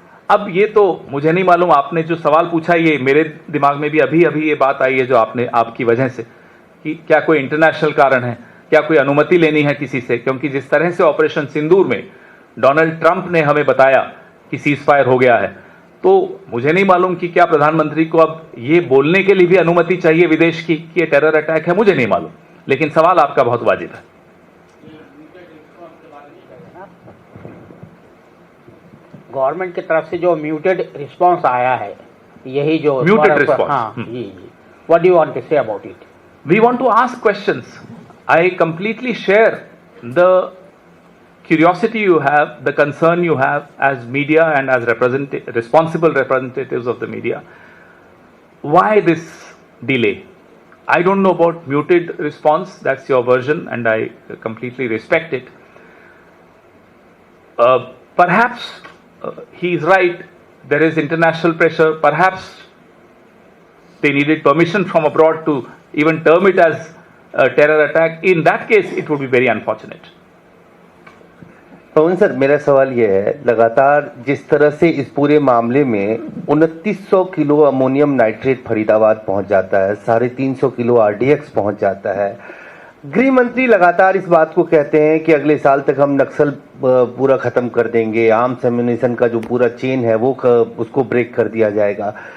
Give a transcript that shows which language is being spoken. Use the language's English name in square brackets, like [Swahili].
[Hindi] अब ये तो मुझे नहीं मालूम, आपने जो सवाल पूछा ये मेरे दिमाग में भी अभी अभी ये बात आई है जो आपने, आपकी वजह से, कि क्या कोई इंटरनेशनल कारण है, क्या कोई अनुमति लेनी है किसी से, क्योंकि जिस तरह से ऑपरेशन सिंदूर में डोनाल्ड ट्रंप ने हमें बताया कि सीज फायर हो गया है, तो मुझे नहीं मालूम कि क्या प्रधानमंत्री को अब ये बोलने के लिए भी अनुमति चाहिए विदेश की कि ये टेरर अटैक है, मुझे नहीं मालूम, लेकिन सवाल आपका बहुत वाजिब है। गवर्नमेंट की तरफ से जो म्यूटेड रिस्पांस आया है, यही जो [English] Muted response. [Hindi] हाँ जी जी, [English] What do you want to say about it? We want to ask questions. I completely share the curiosity you have, the concern you have as media and as responsible representatives of the media. Why this delay? I don't know about muted response, that's your version and I completely respect it. Perhaps he is right, there is international pressure, perhaps they needed permission from abroad to even term it as a terror attack. In that case, it would be very unfortunate. [Hindi] Pawan sir, मेरा सवाल यह है, लगातार जिस तरह से इस पूरे मामले में 2900 किलो अमोनियम नाइट्रेट फरीदाबाद पहुंच जाता है, 350 किलो आरडीएक्स पहुंच जाता है, गृह मंत्री लगातार इस बात को कहते हैं कि अगले साल तक हम नक्सल पूरा खत्म कर देंगे, आर्म्स एम्यूनिशन का जो पूरा चेन है वो उसको ब्रेक कर दिया जाएगा।